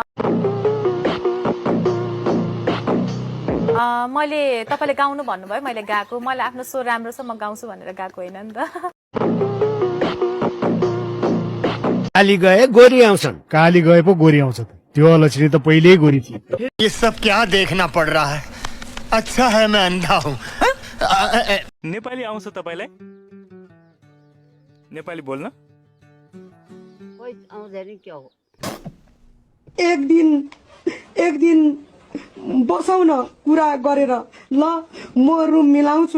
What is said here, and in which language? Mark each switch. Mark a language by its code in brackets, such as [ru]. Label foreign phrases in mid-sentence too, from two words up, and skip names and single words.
[ne] मैले तपाईँले गाउनु भन्नुभयो, मैले गाएको। मलाई आफ्नो स्वर राम्रो छ म गाउँछु भनेर गाएको होइन नि त। काली गए गोरी आउँछन्। काली गए पो गोरी आउँछ त, त्यो अलक्षणी त पहिल्यै गोरी थिए। [hi] ये सब क्या देखना पड़ रहा है? अच्छा है मैं अंधा हूँ। [ne] नेपाली आउँछ तपाईलाई? नेपाली बोल्न? आउँदैन के हो? एक दिन बसाउन कुरा गरेर ल म रुम मिलाउँछु।